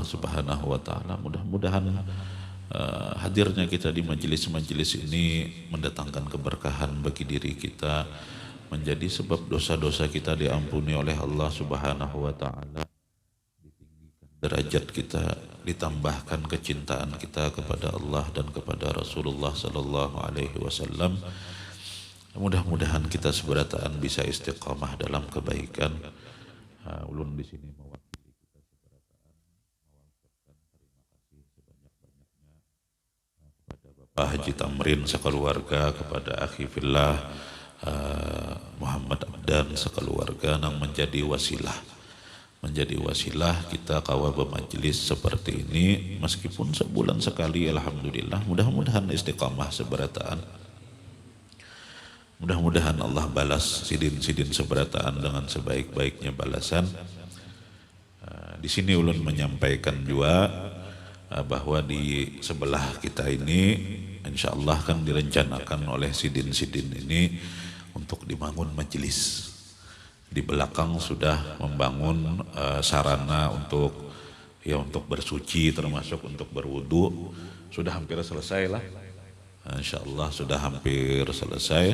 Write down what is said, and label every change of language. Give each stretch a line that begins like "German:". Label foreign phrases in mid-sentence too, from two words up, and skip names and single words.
Arabic: سبحانه وتعالى
Indonesian: mudah-mudahan hadirnya kita di majelis-majelis ini mendatangkan keberkahan bagi diri kita, menjadi sebab dosa-dosa kita diampuni oleh Allah
Arabic: سبحانه وتعالى,
Indonesian: derajat kita ditambahkan kecintaan kita kepada Allah dan kepada Rasulullah
Arabic: صلى الله عليه وسلم.
Indonesian: Mudah-mudahan kita seberataan bisa istiqamah dalam kebaikan. Ulun di sini mewakili kita seberataan mewakilkan terima kasih sebanyak-banyaknya kepada Bapak Haji Tamrin sekeluarga, kepada
Arabic: أخي في الله
Indonesian: Muhammad Abdan sekeluarga yang menjadi wasilah kita kawal bermajelis seperti ini meskipun sebulan sekali. Alhamdulillah, mudah-mudahan istiqamah seberataan. Mudah-mudahan Allah balas sidin-sidin seberataan dengan sebaik-baiknya balasan. Di sini ulun menyampaikan juga bahwa di sebelah kita ini
Arabic: إن شاء الله
Indonesian: kan direncanakan oleh sidin-sidin ini untuk dibangun majelis. Di belakang sudah membangun sarana untuk bersuci termasuk untuk berwudu, sudah hampir selesai lah.
Arabic: إن شاء الله
Indonesian: sudah hampir selesai.